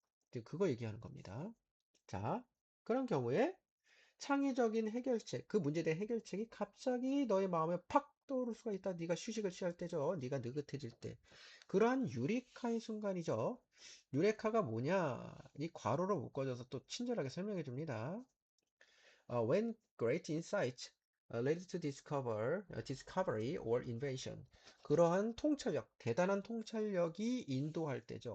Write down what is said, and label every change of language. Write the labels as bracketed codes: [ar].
[ko] 이제 그거 얘기하는 겁니다. 자, 그런 경우에 창의적인 해결책, 그 문제에 대한 해결책이 갑자기 너의 마음에 팍 떠오를 수가 있다. 네가 휴식을 취할 때죠. 네가 느긋해질 때. 그러한 유레카의 순간이죠. 유레카가 뭐냐? 이 괄호로 묶어줘서 또 친절하게 설명해 줍니다. [en] When great insight leads to discovery or invention. [ko] 그러한 통찰력, 대단한 통찰력이 인도할 때죠.